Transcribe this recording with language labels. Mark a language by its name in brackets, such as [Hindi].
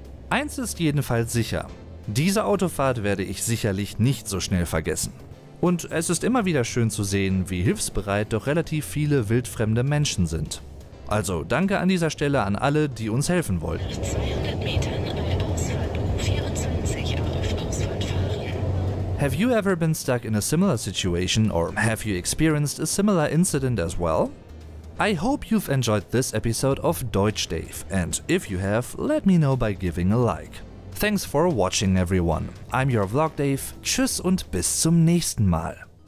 [German] Eins ist jedenfalls sicher: Diese Autofahrt werde ich sicherlich nicht so schnell vergessen. Und es ist immer wieder schön zu sehen, wie hilfsbereit doch relativ viele wildfremde Menschen sind. Also danke an dieser Stelle an alle, die uns helfen wollten. Nach 200 Metern bei Ausfahrt U24 auf Ausfahrt fahren. [English] Have you ever been stuck in a similar situation or have you experienced a similar incident as well? I hope you've enjoyed this episode of Deutsch Dave, and if you have, let me know by giving a like. Thanks for watching everyone. I'm your Vlog Dave. [German] Tschüss und bis zum nächsten Mal.